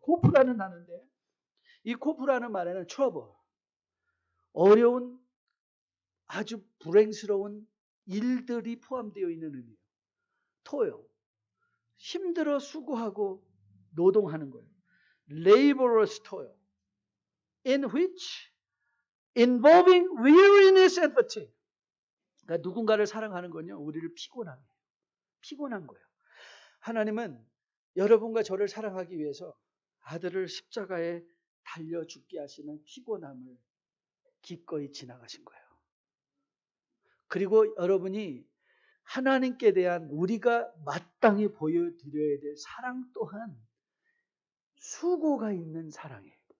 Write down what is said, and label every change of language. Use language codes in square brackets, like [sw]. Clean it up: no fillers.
[ko] 코프라는 단어인데 이 코프라는 말에는 trouble, 어려운 아주 불행스러운 일들이 포함되어 있는 의미예요. 토요. 힘들어 수고하고 노동하는 거예요. [en] Laborious toil. In which involving weariness and fatigue. [ko] 그러니까 누군가를 사랑하는 건요. 우리를 피곤한 거예요. 하나님은 여러분과 저를 사랑하기 위해서 아들을 십자가에 달려 죽게 하시는 피곤함을 기꺼이 지나가신 거예요. 그리고 여러분이 하나님께 대한 우리가 마땅히 보여드려야 될 사랑 또한 수고가 있는 사랑이에요.